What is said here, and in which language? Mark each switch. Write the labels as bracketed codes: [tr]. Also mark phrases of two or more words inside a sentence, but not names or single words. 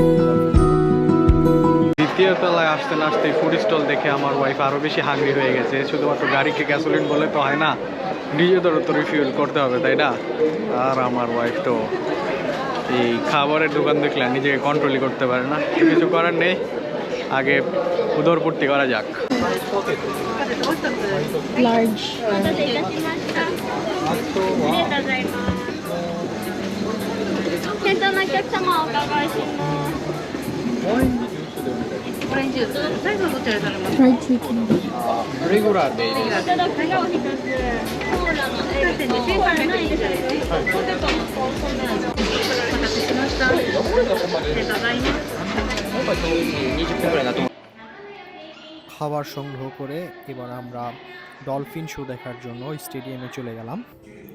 [bn] দ্বিতীয় তলায় আসতে না আসতে [en] food stall [bn] দেখে আমার ওয়াইফ আরও বেশি হাঙ্গরি হয়ে গেছে। শুধুমাত্র গাড়িকে গ্যাসোলিন বলে তো হয় না, নিজেদেরও তো রিফিউল করতে হবে, তাই না? আর আমার ওয়াইফ তো এই খাবারের দোকান দেখলে নিজেকে কন্ট্রোলই করতে পারে না। কিছু করার নেই, আগে উদরপূর্তি করা যাক। [en] Large. Fried chicken. [ja] レギュラーでいいです。 [bn] খাবার সংগ্রহ করে এবার আমরা ডলফিন শো দেখার জন্য স্টেডিয়ামে চলে গেলাম।